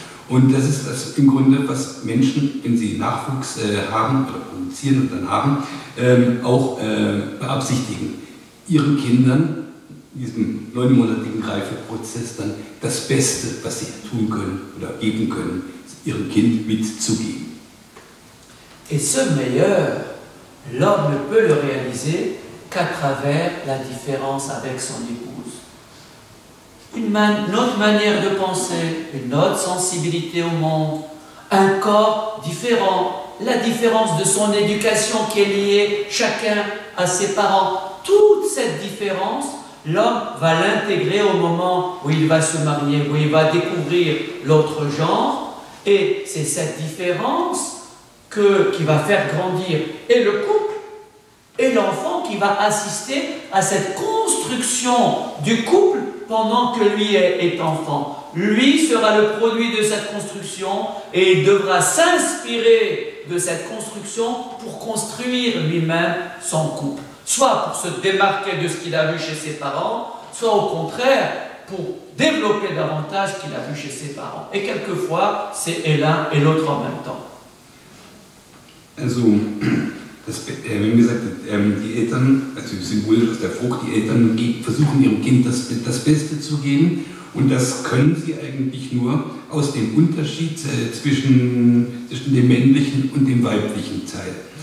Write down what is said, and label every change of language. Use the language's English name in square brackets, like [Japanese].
[German] Und das ist das im Grunde, was Menschen, wenn sie Nachwuchs haben oder produzieren und dann haben, auch beabsichtigen, ihren Kindern, diesem 9-monatigen Reifeprozess, dann das Beste, was sie tun können oder geben können, ihrem Kind mitzugeben. [French] Et ce meilleur, l'homme ne peut le réaliser qu'à travers la différence avec son épouse. Une autre manière de penser, une autre sensibilité au monde, un corps différent, la différence de son éducation qui est liée chacun à ses parents. Toute cette différence, l'homme va l'intégrer au moment où il va se marier, où il va découvrir l'autre genre, et c'est cette différence qui va faire grandir et le couple et l'enfant qui va assister à cette construction du couple pendant que lui est enfant. Lui sera le produit de cette construction et il devra s'inspirer de cette construction pour construire lui-même son couple. Soit pour se démarquer de ce qu'il a vu chez ses parents, soit au contraire pour développer davantage ce qu'il a vu chez ses parents. Et quelquefois, c'est l'un et l'autre en même temps. [German] Also, wenn wir gesagt, die Eltern, also symbolisch aus der Frucht, die Eltern versuchen ihrem Kind das Beste zu geben, und das können sie eigentlich nur aus dem Unterschied zwischen dem männlichen und dem weiblichen Teil.